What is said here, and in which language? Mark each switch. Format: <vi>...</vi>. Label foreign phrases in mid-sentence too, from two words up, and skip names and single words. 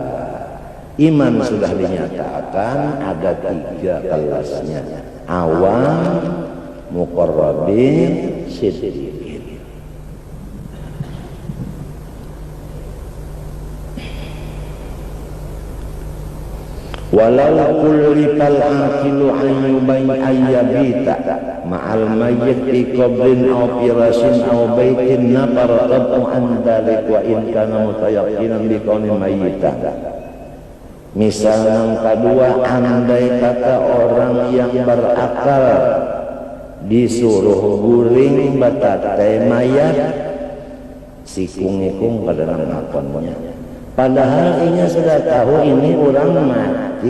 <id>Iman sudah dinyatakan ada 3 kelasnya: awam, muqarrabin, siddiqin.</id> <ar>ولو كلف العاقل أن يبيت مع الميت في قبر أو فراش أو بيت نفر طبعه عن ذلك وإن كان متيقنا بكونه ميتا.</ar> <id>Misal yang kedua, andai kata orang yang berakal disuruh guling batatai mayat, sikung-ikung pada ngakonnya, padahal ini sudah tahu ini orang mati.</id>